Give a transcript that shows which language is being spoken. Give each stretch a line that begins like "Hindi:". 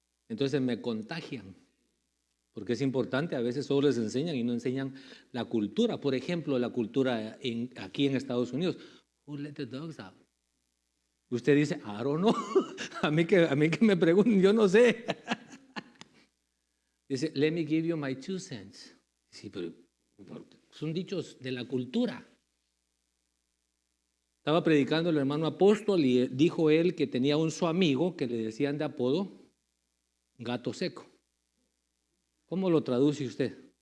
Spanish: Entonces me contagian, porque es importante, a veces solo les enseñan y no enseñan la cultura. Por ejemplo, la cultura aquí en Estados Unidos.
English: Who let the dogs out?
Spanish: Usted dice,
English: I don't know.
Spanish: a mí que me pregunten, yo no sé. Dice,
English: let me give you my 2 cents.
Spanish: Sí, pero son dichos de la cultura. Estaba predicando el hermano apóstol y dijo él que tenía un su amigo que le decían de apodo gato seco. ¿Cómo lo traduce usted?